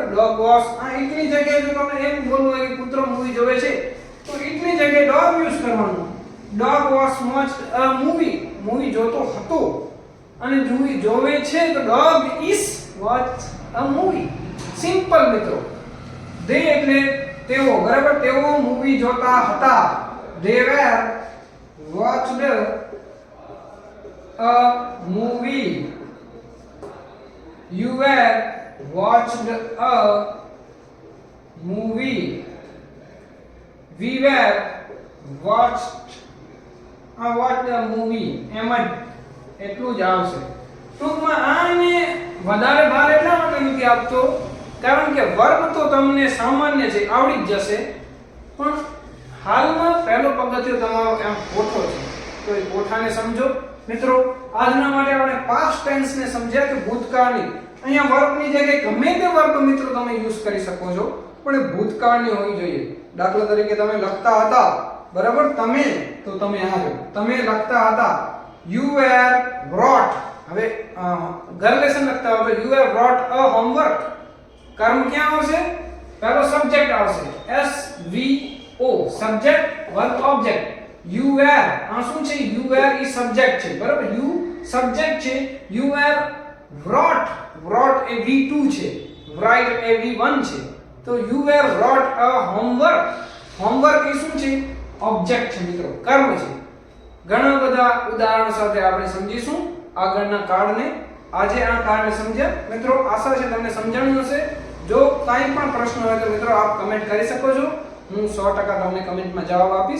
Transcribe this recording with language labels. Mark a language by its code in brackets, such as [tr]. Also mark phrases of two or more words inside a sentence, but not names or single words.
[en] dog watch, [gu] ઇટની જગ્યાએ જો તમને એમ બોલવું હોય કે કૂતરો મૂવી જોવે છે તો ઇટની જગ્યાએ [en] dog use [gu] કરવાનું. [en] dog watch watched a movie, [gu] મૂવી જોતો હતો અને મૂવી જોવે છે તો [en] dog is watch a movie. [gu] સિમ્પલ મિત્રો. they એટલે તેઓ, બરાબર. તેઓ મૂવી જોતા હતા. [en] they were watched a movie. you were watched a movie. we were watched a movie. [gu] એમ જ એટલું જ આવશે. ટૂંકમાં આને વધારે ભાર એટલા માટે નથી આપતો કારણ કે વર્બ તો તમને સામાન્ય છે, આવડી જ જશે, પણ હાલમાં પહેલો પગથિયો તમારો એમ કોઠો છે, તો એ કોઠાને સમજો મિત્રો. આજના માટે આપણે [en] past tense [gu] ને સમજ્યા કે ભૂતકાળની. અહીંયા વર્બની જગ્યાએ ગમે તે વર્બ મિત્રો તમે યુઝ કરી શકો છો, પણ એ ભૂતકાળની હોવી જોઈએ. દાખલા તરીકે તમે લખતા હતા, બરાબર. તમે તો તમે આવ્યો, તમે લખતા હતા. [en] you were brought, [gu] હવે ઘર લેસન લખતા હોય તો [en] you have brought a homework. [gu] કર્મ ક્યાં આવશે? પહેલો સબ્જેક્ટ આવશે, SVO, [en] subject verb object. you were, [gu] આ શું છે? [en] you were [gu] ઈ સબ્જેક્ટ છે, બરાબર. you સબ્જેક્ટ છે. [en] you were brought, brought [gu] એ V2 છે, [en] write [gu] એ V1 છે. તો [en] you were brought a homework. [gu] homework એ શું છે? ઓબ્જેક્ટ છે મિત્રો, કર્મ છે. ઘણા બધા ઉદાહરણો સાથે આપણે સમજીશું આગળના કાર્ડને. આજે આ કાર્ડને સમજ્યા મિત્રો. આશા છે તમને સમજાણું હશે. જો કાંઈ પણ પ્રશ્ન હોય તો મિત્રો આપ કમેન્ટ કરી શકો છો. હું 100% તમને કમેન્ટમાં જવાબ આપીશ.